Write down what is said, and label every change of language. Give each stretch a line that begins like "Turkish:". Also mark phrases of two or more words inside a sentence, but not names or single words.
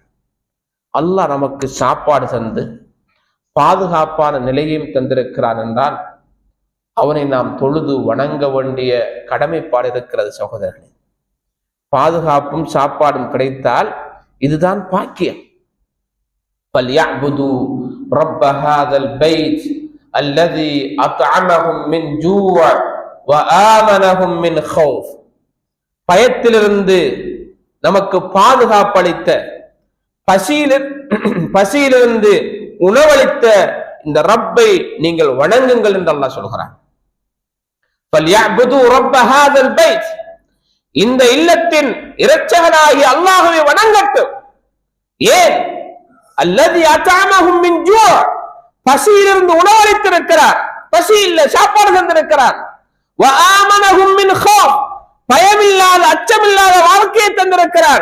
Tamil: அல்லாஹ் நமக்கு சாப்பாடு தந்து பாதுகாப்பான நிலையையும் தந்திருக்கிறான் என்றால் அவனை நாம் தொழுது வணங்க வேண்டிய கடமைப்பாடு இருக்கிறது. சகோதரர்களே, பாதுகாப்பும் சாப்பாடும் கிடைத்தால் இதுதான் பாக்கியம்.
Arabic: فَلْيَعْبُدُوا رَبَّ هَذَا الْبَيْتِ الَّذِي أَطْعَمَهُم مِّن جُوعٍ وَآمَنَهُم مِّن خَوْفٍ.
Tamil: பயத்திலிருந்து நமக்கு பாதுகாப்பளித்த, பசியிலிருந்து உணவளித்த இந்த ரப்பை நீங்கள் வணங்குங்கள் என்று அல்லாஹ் சொல்கிறான்.
Arabic: فَلْيَعْبُدُوا رَبَّ هَذَا الْبَيْتِ.
Tamil: இந்த இல்லத்தின் இரட்சகனாகிய அல்லாஹ்வை வணங்கட்டும்.
Arabic: ஏன்? الذي أطعمهم من جوع.
Tamil: பசியிலிருந்து உணவளித்திருக்கிறார், பசி இல்ல சாப்பாடு தந்திருக்கிறார்.
Arabic: وآمنهم من خوف.
Tamil: பயமில்லாத, அச்சமில்லாத வாழ்க்கையை தந்திருக்கிறார்.